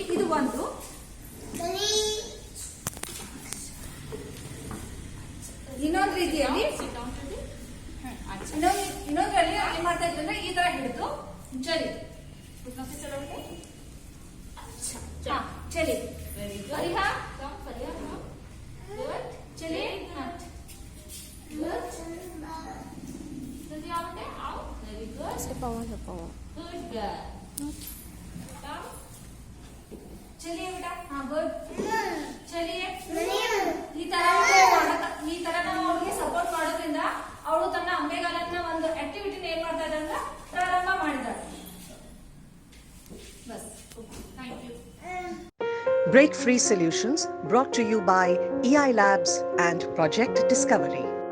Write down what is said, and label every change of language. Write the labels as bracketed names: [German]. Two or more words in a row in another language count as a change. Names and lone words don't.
[Kannada] ಇದು ಒಂದು. ಇನ್ನೊಂದು ರೀತಿಯಲ್ಲಿ ಇನ್ನೊಂದ್ರಲ್ಲಿ ಏನ್ ಮಾಡ್ತಾ ಇದ್ವಿ ಅಂದ್ರೆ ಈ ತರ ಹಿಡಿದು ಚಲಿ [Hindi] चलि परिहा चलि चलिए बेटा हाँ गुड चलिए [Kannada] ಈ ತರ ನಾವು ಅವಳಿಗೆ ಸಪೋರ್ಟ್ ಮಾಡೋದ್ರಿಂದ ಅವಳು ತನ್ನ ಅಂಬೆಗಾಲನ್ನ ಒಂದು ಆಕ್ಟಿವಿಟಿನ ಏನ್ ಮಾಡ್ತಾ ಇದ್ದಾಳೆ ಅಂದ್ರೆ ಪ್ರಾರಂಭ ಮಾಡಿದ್ದಾಳೆ. [English] ಬಸ್ thank you. Breakfreesolutions brought to you by eiLabs and Project Discovery.